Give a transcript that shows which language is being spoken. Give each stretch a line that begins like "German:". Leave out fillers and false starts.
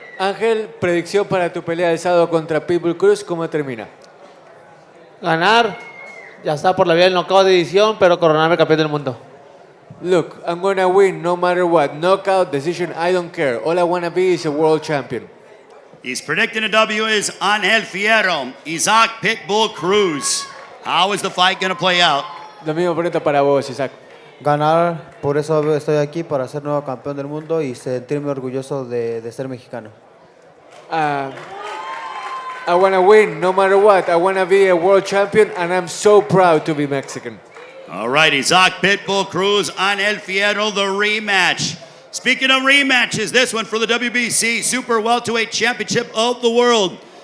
Spanish: Ángel, predicción para tu pelea del sábado contra Pitbull Cruz, ¿cómo termina? Ganar, ya está por la vía del knockout de edición, pero coronarme campeón del mundo.
English: Look, I'm gonna win no matter what. Knockout, decision, I don't care. All I wanna be is a world champion. He's predicting a W is Angel Fierro, Isaac Pitbull Cruz. How is the fight going to play out?
Spanish: Lo mismo pregunta para vos, Isaac. Ganar, por eso estoy aquí, para ser nuevo campeón del mundo y sentirme orgulloso de ser mexicano.
English: I want to win no matter what. I want to be a world champion, and I'm so proud to be Mexican. All right, Isaac Pitbull Cruz, Angel Fierro, the rematch. Speaking of rematches, this one for the WBC Super Welterweight Championship of the World.